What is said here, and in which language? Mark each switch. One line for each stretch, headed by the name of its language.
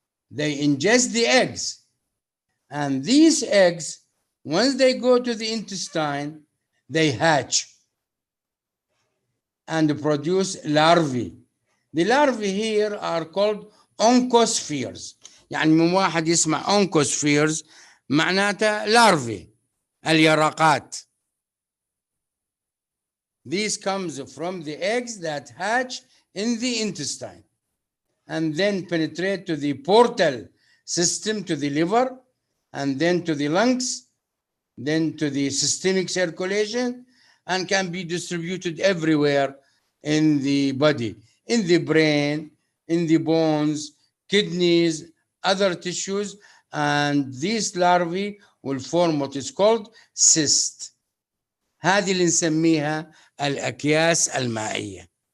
English: They ingest the eggs. And these eggs, once they go to the intestine, they hatch and produce larvae. The larvae here are called oncospheres.
Arabic: يعني من واحد يسمع oncospheres معناتها larvae، اليرقات.
English: This comes from the eggs that hatch in the intestine and then penetrate to the portal system, to the liver, and then to the lungs, then to the systemic circulation, and can be distributed everywhere in the body, in the brain, in the bones, kidneys, other tissues, and these larvae will form what is called cyst.
Arabic: هذه اللي نسميها الأكياس المائية.